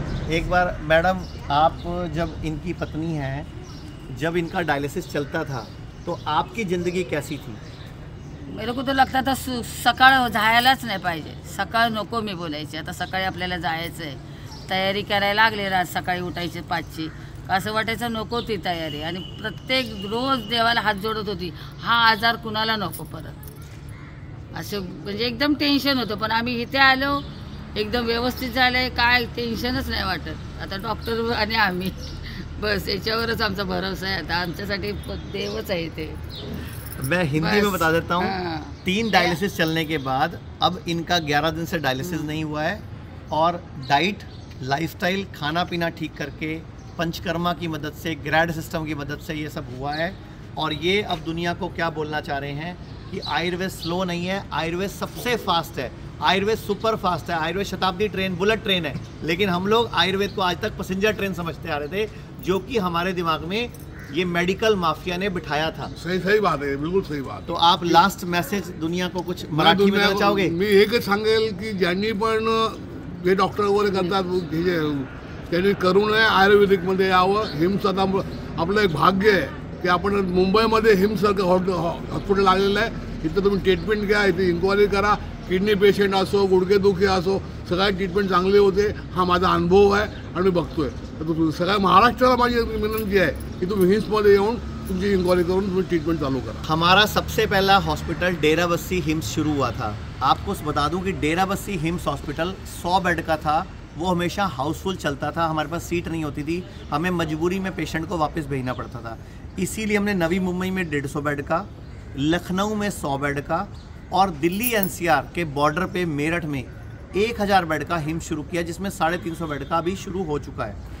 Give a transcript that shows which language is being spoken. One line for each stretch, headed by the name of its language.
Hindi: एक बार मैडम, आप जब इनकी पत्नी हैं, जब इनका डायलिसिस चलता था तो आपकी ज़िंदगी कैसी थी? मेरे को तो लगता था
Marathi: सकाळ जायलाच नाही पाहिजे, सकाळ नको मी बोलायची। आता सकाळी आपल्याला जायचं आहे, तयारी करायला लागली, रात सकाळी उठायची 5ची, असं वाटायचं नको ती तयारी, आणि प्रत्येक रोज देवाला हात जोडत होती, हा आजार कुणाला नको परत, असं म्हणजे एकदम टेन्शन होतं. पण आम्ही इथे आलो, एकदम व्यवस्थित झालंय, काय टेन्शनच नाही वाटत. आता डॉक्टर आणि आम्ही बस याच्यावरच आमचा भरोसा आहे. आता आमच्यासाठी देवच आहे ते.
Hindi: मैं हिंदी में बता देता हूँ, हाँ। 3 डायलिसिस चलने के बाद अब इनका 11 दिन से डायलिसिस नहीं हुआ है, और डाइट, लाइफस्टाइल, खाना पीना ठीक करके, पंचकर्मा की मदद से, ग्रैड सिस्टम की मदद से ये सब हुआ है. और ये अब दुनिया को क्या बोलना चाह रहे हैं कि आयुर्वेद स्लो नहीं है, आयुर्वेद सबसे फास्ट है, आयुर्वेद सुपर फास्ट है, आयुर्वेद शताब्दी ट्रेन, बुलेट ट्रेन है. लेकिन हम लोग आयुर्वेद को आज तक पैसेंजर ट्रेन समझते आ रहे थे, जो कि हमारे दिमाग में ये मेडिकल माफिया ने बिठाया था.
Marathi: सही बात आहे, बिलकुल सही बात.
Hindi: तो आप लास्ट मेसेज दुनिया को कुछ मराठी में देना चाहोगे?
Marathi: मी एकच सांगेल की ज्यांनी पण जे डॉक्टर वगैरे करतात त्यांनी करू नये, आयुर्वेदिकमध्ये यावं. हिम्स आता आपलं एक भाग्य आहे की आपण मुंबईमध्ये हिम्ससारखं हॉस्पिटल लागलेलं आहे. इथं तुम्ही ट्रीटमेंट घ्या, इथे इन्क्वायरी करा. किडनी पेशंट असो, गुडघेदुखी असो, सगळ्या ट्रीटमेंट चांगले होते. हा माझा अनुभव आहे आणि मी बघतोय. तर सगळ्या महाराष्ट्राला माझी विनंती आहे की तुम्ही हिम्समध्ये येऊन तुमची इन्क्वायरी करून तुम्ही ट्रीटमेंट चालू करा.
Hindi: हमारा सबसे पहला हॉस्पिटल डेराबस्सी हिम्स शुरू हुआ था. आपको बता दूं कि डेराबस्सी हिम्स हॉस्पिटल 100 बेड का था. वो हमेशा हाउसफुल चलता था, हमारे पास सीट नहीं होती थी, हमें मजबूरी में पेशेंट को वापस भेजना पड़ता था. इसीलिए हमने नवी मुंबई में 150 बेड का, लखनऊ में 100 बेड का, और दिल्ली एनसीआर के बॉर्डर पे मेरठ में 1000 बेड का हिम्स शुरू किया, जिसमें 350 बेड का अभी शुरू हो चुका है.